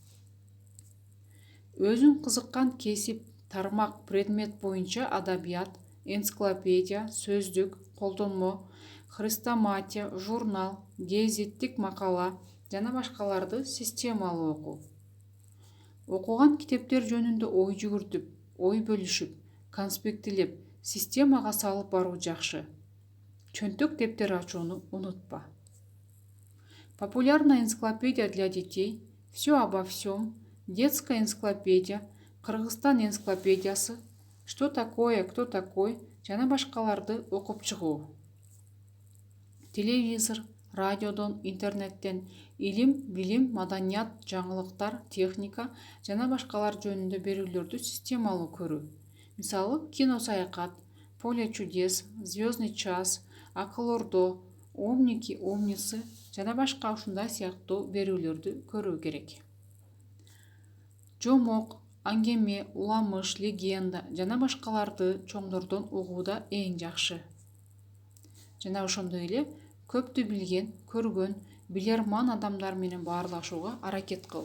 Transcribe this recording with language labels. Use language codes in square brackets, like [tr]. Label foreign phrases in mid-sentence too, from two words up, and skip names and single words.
[ky] Өзүң кызыккан кесип, тармак, предмет боюнча адабият, энциклопедия, сөздүк, колдонмо, хрестоматия, журнал, гезиттик макала жана башкаларды системалуу окуу. Окуган китептер жөнүндө ой жүгүртүп, ой бөлүшүп, конспектилеп, системага салып баруу жакшы. Чөнтөк дептер ачууну унутпа. Популярная энциклопедия для детей, все обо всем, детская энциклопедия, Кыргызстан энциклопедиясы, что такое, кто такой жана башкаларды окуп чыгуу. Телевизор, радиодон, интернеттен илим, билим, маданият, жаңылыктар, техника жана башкалар жөнүндө берүүлөрдү системалуу көрүү. Мисалы, кино саякат, поле чудес, звездный час, акыл ордо, умники, умницы жана башка ушундай сыяктуу берүүлөрдү көрүү керек. Жомок, аңгеме, уламыш, легенда жана башкаларды чоңдордон угууда эң жакшы. Жана ошондой эле көптү билген, көргөн, билерман адамдар менен баарлашууга аракет кыл.